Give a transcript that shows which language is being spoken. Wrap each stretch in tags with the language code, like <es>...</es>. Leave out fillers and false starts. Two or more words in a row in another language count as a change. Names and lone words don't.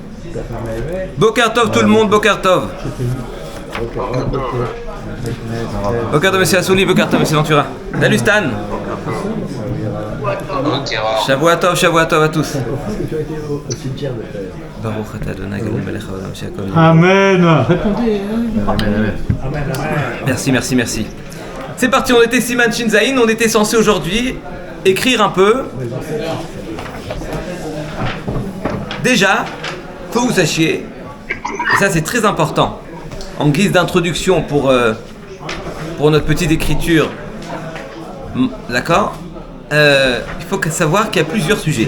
<he>בוקר טוב</he> <fr>tout le monde,</fr> <he>בוקר טוב. בוקר טוב</he> <fr>monsieur Assouli,</fr> <he>בוקר טוב</he> <fr>monsieur Ventura. Salut Stan.</fr> <he>שבוע טוב</he> <fr>à tous.</fr> <he>ברוך אתה אדוני אלוהינו מלך העולם שהכל נהיה.</he> <fr>Amen. Répondez. Merci. C'est parti, on était</fr> <he>סימן שין זין,</he> <fr>on était censé aujourd'hui écrire un peu. Déjà, faut que vous sachiez, et ça c'est très important, en guise d'introduction pour notre petite écriture, d'accord, il faut savoir qu'il y a plusieurs sujets.</fr>